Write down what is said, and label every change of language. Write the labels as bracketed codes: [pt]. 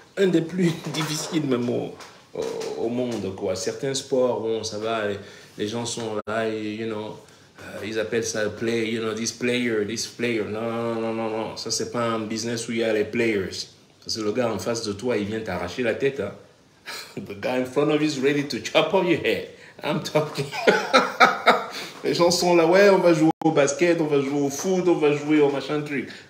[fr] Un des plus difficiles même au monde, quoi. Certains sports, bon, ça va, les gens sont là, et, you know, ils appellent ça play, you know, this player. Non. Ça, c'est pas un business où il y a les players. Parce que le gars en face de toi, il vient t'arracher la tête. Hein. [en] The guy in front of you is ready to chop off your head. I'm talking. [fr] Les gens sont là, ouais, on va jouer au basket, on va jouer au foot, on va jouer au machin truc.